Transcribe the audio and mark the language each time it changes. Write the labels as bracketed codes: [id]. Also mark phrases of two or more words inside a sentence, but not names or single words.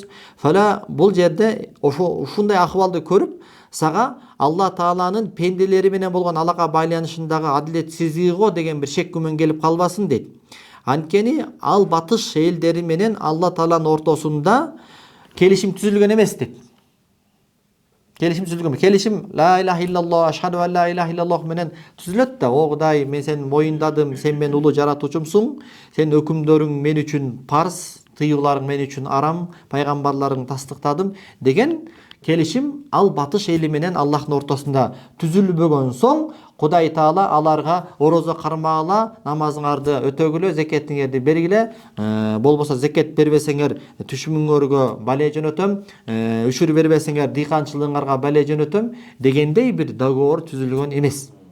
[ky] Фала бул жерде ушундай акыбалды көрүп, сага Алла Тааланын пенделери менен болгон алака байланышындагы адилетсиздиги го деген бир шек күмөн келип калбасын дейт. Анткени ал батыш элдери менен Алла Тааланын ортосунда келишим түзүлгөн эмес дейт. [ar] Келишим لا إله إلا الله، أشهد أن لا إله إلا الله [ky] менен түзүлөт да. О Кудай, мен сени моюндадым, сен мен улуу жаратуучумсуң, сенин өкүмдөрүң мен үчүн парз, тыюуларың мен үчүн арам, пайгамбарларың тастыктадым деген келишим ал батыш эли менен Аллахтын ортосунда түзүлбөгөн соң, Кудай Таала аларга орозо кармагыла, намазыңарды өтөгүлө, зекетиңерди бергиле, болбосо зекет бербесеңер түшүмүңөргө бале жөнөтөм, үшүр бербесеңер дыйканчылыгыңарга бале жөнөтөм дегендей бир договор түзүлгөн эмес.